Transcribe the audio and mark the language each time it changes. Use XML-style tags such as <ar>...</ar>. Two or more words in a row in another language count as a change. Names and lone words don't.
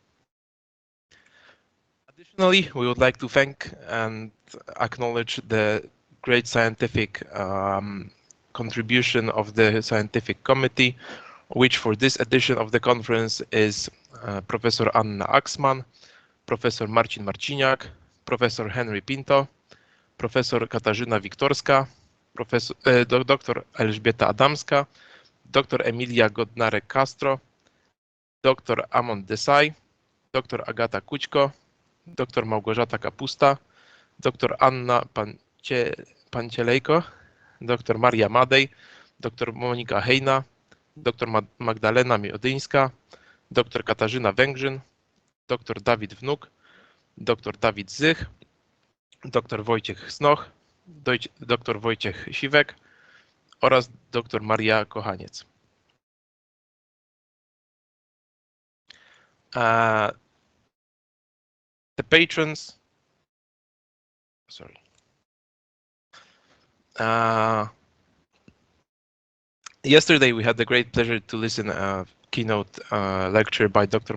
<en>Additionally, we would like to thank and acknowledge the great scientific contribution of the scientific committee, which for this edition of the conference is Professor Anna Axman, Professor Marcin Marciniak, Professor Henry Pinto, Professor Katarzyna Wiktorska, Dr Elżbieta Adamska, Dr Emilia Godnarek-Castro, Dr Amon Desai, Dr Agata Kućko, Dr Małgorzata Kapusta, Dr Anna Pancielejko, Dr Maria Madej, Dr Monika Hejna, Dr Magdalena Medyńska, Dr Katarzyna Węgrzyn, Dr Dawid Wnuk, Dr Dawid Zych, Dr Wojciech Snoch, Dr Wojciech Siwek oraz Dr Maria Kochaniec. The patrons, yesterday we had the great pleasure to listen a keynote lecture by Dr.</en>